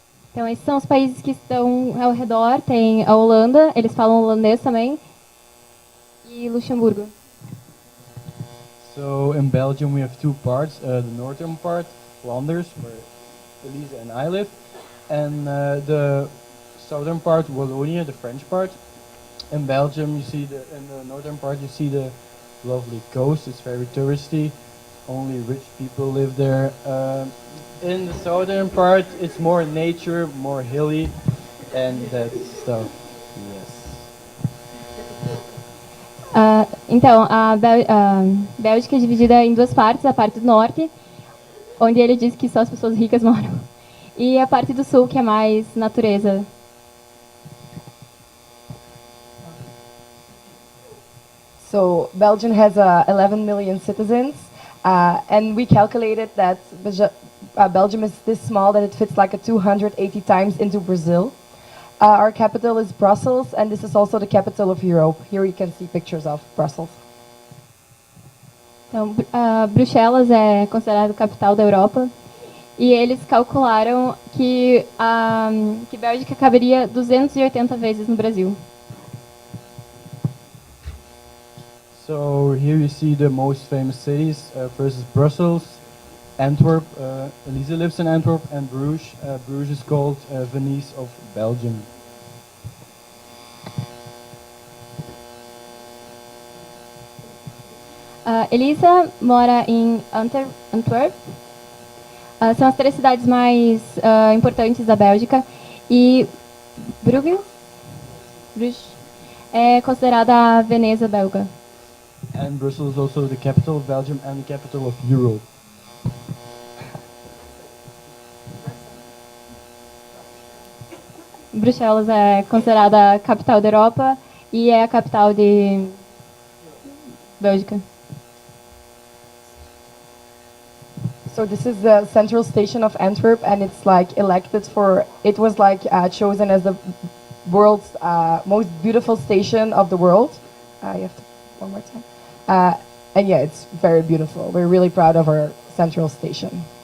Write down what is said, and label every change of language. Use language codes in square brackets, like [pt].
[pt] Então, esses são os países que estão ao redor. Tem a Holanda, eles falam holandês também, e Luxemburgo. [en] So in Belgium we have two parts, the northern part, Flanders, where Elise and I live, and the southern part, Wallonia, the French part. In Belgium you see in the northern part you see the lovely coast, it's very touristy, only rich people live there. In the southern part, it's more nature, more hilly, and that stuff. Yes. [pt] Então, a Bélgica é dividida em duas partes, a parte do norte, onde ele diz que só as pessoas ricas moram, e a parte do sul, que é mais natureza. [en] So, Belgium has 11 million citizens, and we calculated that Belgium is this small that it fits like 280 times into Brazil. Our capital is Brussels, and this is also the capital of Europe. Here you can see pictures of Brussels. [pt] Então, Bruxelas é considerado capital da Europa, e eles calcularam que Bélgica caberia 280 vezes no Brasil. [en] So here you see the most famous cities. First is Brussels, Antwerp. Elise lives in Antwerp, and Bruges. Bruges is called Venice of Belgium. [pt] Elisa mora em Antwerp. São as três cidades mais importantes da Bélgica. E Bruges é considerada a Veneza belga. [en] And Brussels is also the capital of Belgium and the capital of Europe. [pt] Bruxelas é considerada a capital da Europa e é a capital de Bélgica. [en] So this is the central station of Antwerp, and it's like it was like chosen as the world's most beautiful station of the world. You have to, one more time. And yeah, it's very beautiful. We're really proud of our central station.